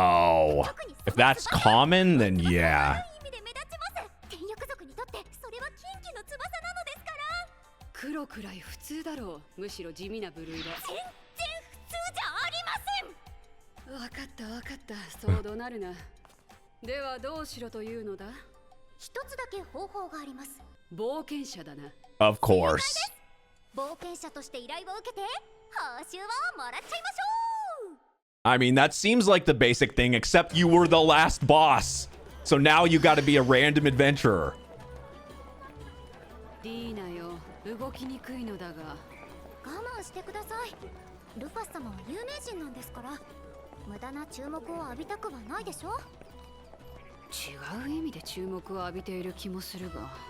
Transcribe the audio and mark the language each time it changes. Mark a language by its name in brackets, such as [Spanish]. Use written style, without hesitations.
[English] Oh, if that's common, then yeah. [Japanese] 意味で目立ちます。天翼族にとってそれは禁忌の翼なのですから。黒くらい普通だろう。むしろ地味な部類だ。全然普通じゃありません。わかったわかった。そう怒鳴るな。ではどうしろというのだ？一つだけ方法があります。冒険者だな。 [English] Of course. [Japanese] 冒険者として依頼を受けて報酬をもらっちゃいましょう。 [English] I mean, that seems like the basic thing, except you were the last boss. So now you gotta be a random adventurer. [Japanese] ディーナよ、動きにくいのだが。我慢してください。ルファス様は有名人なんですから、無駄な注目を浴びたくはないでしょ。違う意味で注目を浴びている気もするが。